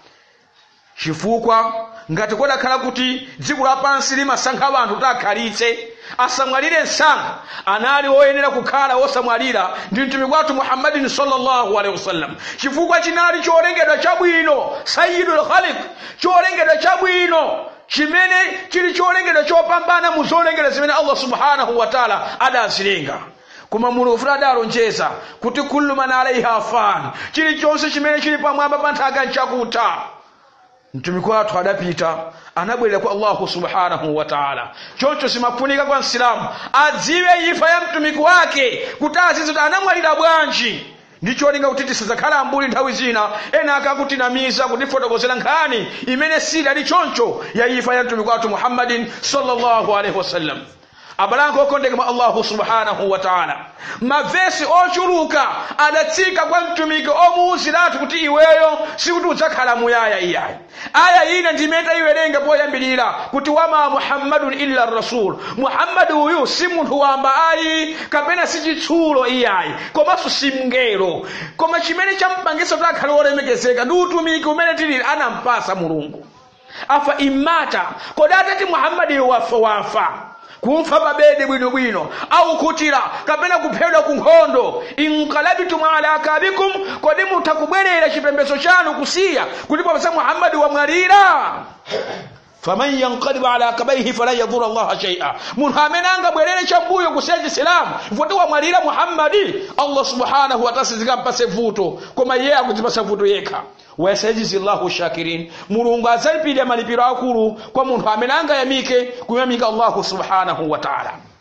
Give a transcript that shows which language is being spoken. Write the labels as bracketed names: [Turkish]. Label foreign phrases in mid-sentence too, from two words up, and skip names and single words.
[Nyanja] Chifukwa ngati kodakhala kuti dziko lapansi limasankha anthu kuti akhalitse asamwalire msanga, anali oyenera kukhala osamwalira ndi mtumiki wathu Muhammadin [Arabic] sallallahu alaihi wasallam. [Nyanja] Chifukwa chinali cholengedwa chabwino, [Arabic] sayyidul khaliq, [Nyanja] cholengedwa chabwino chimene chili cholengedwa chopambana mu zolengedwa zimene [Arabic] Allah subhanahu wa ta'ala [Nyanja] adazilenga. Koma Mulungu adalonjeza kuti [Arabic] kullu man alaiha fan, [Nyanja] chilichonse chimene chili pamwamba pa nthaka nchakutha. Mtumiki wathu adapita anabwerera kwa [Arabic] Allah subhanahu wa ta'ala. [Nyanja] Choncho simafunika kwa Islamu adziwe ifa ya mtumiki wake kuti azizi anamwalira bwanji. Ndicho linga kuti tisazakhala ambuli nthawi zina ena akakutinamiza kutifotokozera nkhani imene sili choncho ya ifa ya mtumiki wathu Muhammadin [Arabic] sallallahu alaihi wasallam. [Nyanja] Abalango okondeka mwa [Arabic] Allah subhanahu wa ta'ala, [Nyanja] mavesi ochuluka adatsika kwa mtumiki omuwuziratu kuti iweyo sikuti udzakhala muyaya iyayi. Aya ina ndimeta iwerenga poyambirira kuti [Arabic] wama Muhammadun illa rasul, [Nyanja] Muhammadu uyu si munthu wamba ayi kapena si chitsulo iyayi, komanso si mngelo, koma chimene champangisa kuti akhale olemekezeka ndi utumiki umene tili anampasa Mulungu. [Arabic] Afa imata [Nyanja] kodati Muhammadi wafa kumfa pabede bwinobwino au kutira kapena kuphedwa ku nkhondo, [Arabic] inqalabitum ala akabikum, [Nyanja] kodi mutakubwerera chipembedzo chanu kusiya kuti popeza Muhammadi wamwalira. [Arabic] faman yanqalib ala akabaihi fala yadhur Allah shay'a, [Nyanja] munthu amene angabwerere chambuyo kusiya Islamu voti wamwalira Muhammadi, [Arabic] Allah subhanahu wa ta'ala [Nyanja] sizikampase vuto, koma yeye akudzipasa vuto yekha. [Arabic] Wasajizi Allahu shakirin, [Nyanja] Mulungu adzalipira malipiro akulu kwa munthu amene angayamike kuyamika [Arabic] Allah subhanahu wa ta'ala.